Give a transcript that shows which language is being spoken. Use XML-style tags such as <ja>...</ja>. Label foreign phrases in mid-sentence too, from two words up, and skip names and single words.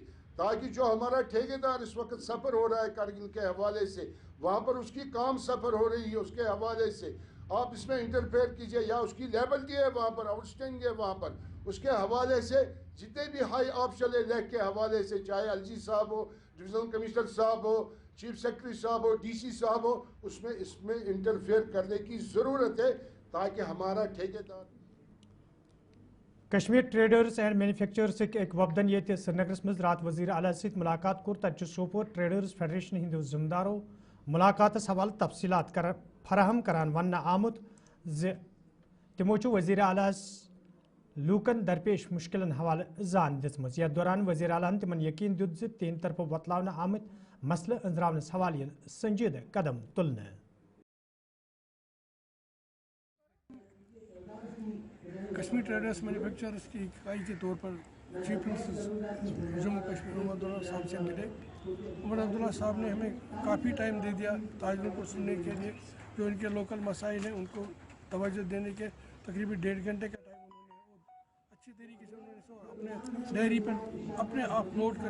<ur>تاکہ جو ہمارا ٹھیکیدار اس وقت سفر ہو رہا ہے کرگل کے حوالے سے وہاں پر اس کی کام سفر ہو رہی ہے اس کے حوالے سے آپ اس میں انٹرفیئر کیجئے یا اس کی لیبلٹی ہے وہاں پر آؤٹ اسٹینڈنگ ہے وہاں پر اس کے حوالے سے جتنے بھی</ur> <en>high official</en> <ur>ہے لیہ کے حوالے سے چاہے ایل جی صاحب ہو</ur> <en>divisional commissioner</en> <ur>صاحب ہو</ur> <en>chief secretary</en> <ur>صاحب ہو ڈی سی صاحب ہو اس میں انٹرفیئر کرنے کی ضرورت ہے تاکہ ہمارا ٹھیکیدار</ur> <ks>کشمیر ٹریڈرز اینڈ مینوفیکچررز ایک وفدن یہ سرینگرس مز رات وزیر اعلیٰ ست ملاقات کور تت سوپور ٹریڈرز فیڈریشن ہندو ذمہ دارو ملاقاتس حوالہ تفصیلات فراہم کران ون آمت تمو وزیر اعلیٰ لوکن درپیش مشکلن حوالہ زان دم یتھ دوران وزیر اعلیٰ تمن یقین دیت تہند طرف وتلاونہ آمت مسئلہ انزراونس حوالہ سنجیدہ قدم تلنے</ks> <ur>کشمیر ٹریڈرز مینوفیکچررز کی اکائی کے طور پر</ur> <en>chief minister</en> <ur>جموں کشمیر عمر عبداللہ صاحب سے ملے عمر عبداللہ صاحب نے ہمیں کافی ٹائم دے دیا تاجروں کو سننے کے لیے جو ان کے لوکل مسائل ہیں ان کو توجہ دینے کے تقریباً 1.5 گھنٹے کا ٹائم انہوں نے اور اچھی طریقے سے انہوں نے اپنے ڈائری پر اپنے آپ نوٹ کر</ur>